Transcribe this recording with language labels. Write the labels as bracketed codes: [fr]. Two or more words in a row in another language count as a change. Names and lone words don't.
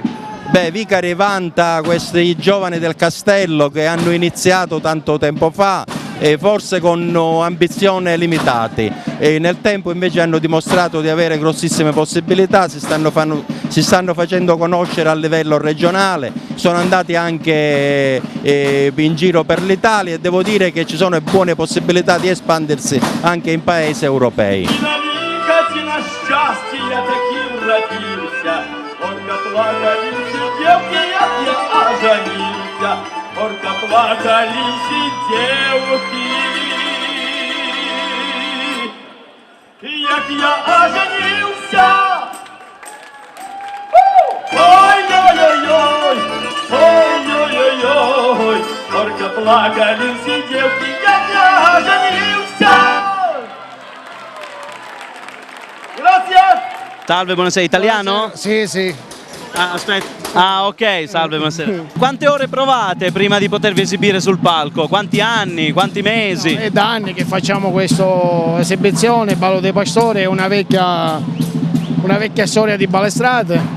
[it] Vicari vanta questi giovani del castello che hanno iniziato tanto tempo fa, forse con ambizioni limitate, nel tempo invece hanno dimostrato di avere grossissime possibilità, si stanno facendo conoscere a livello regionale, sono andati anche in giro per l'Italia e devo dire che ci sono buone possibilità di espandersi anche in paesi europei. [ru] Горько плакались и девки, як я оженился. Ой-ой-ой-ой, ой-ой-ой-ой, горько плакались и девки, як я оженился. [it] Salve, buonasera, italiano? Sì, sì. Ah, aspetta. Ah, ok, salve, buonasera. Quante ore provate prima di potervi esibire sul palco? Quanti anni? Quanti mesi? È da anni che facciamo questa esibizione. Il Ballo dei Pastori è una vecchia storia di Balestrate.